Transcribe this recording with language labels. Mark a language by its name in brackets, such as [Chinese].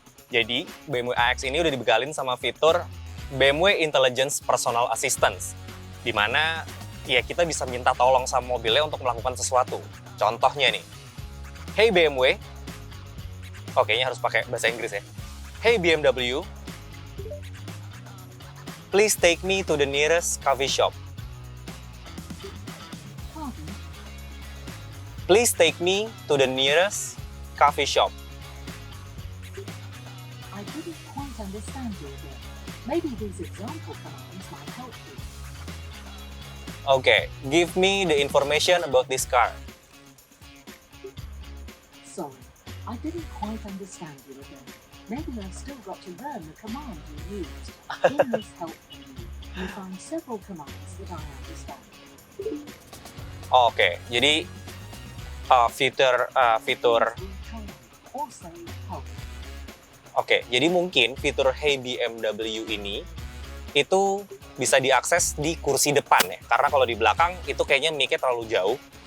[Indonesian] Jadi, BMW iX ini udah dibekalin sama fitur BMW Intelligence Personal Assistance, di mana ya kita bisa minta tolong sama mobilnya untuk melakukan sesuatu. Contohnya nih, [English] hey BMW, [Indonesian] kayaknya harus pakai bahasa Inggris ya. [English] Hey BMW, please take me to the nearest coffee shop. Please take me to the nearest coffee shop. I didn't quite understand you again. Maybe these example commands might help you. Okay, give me the information about this car. Sorry, I didn't quite understand you again. Maybe I've still got to learn the command you used. In this help menu, you find several commands that I understand. [Indonesian] Oke, jadi fitur [English] Please return or say help. [Indonesian] Oke, jadi mungkin fitur Hey BMW ini itu bisa diakses di kursi depan ya. Karena kalau di belakang itu kayaknya mic-nya terlalu jauh.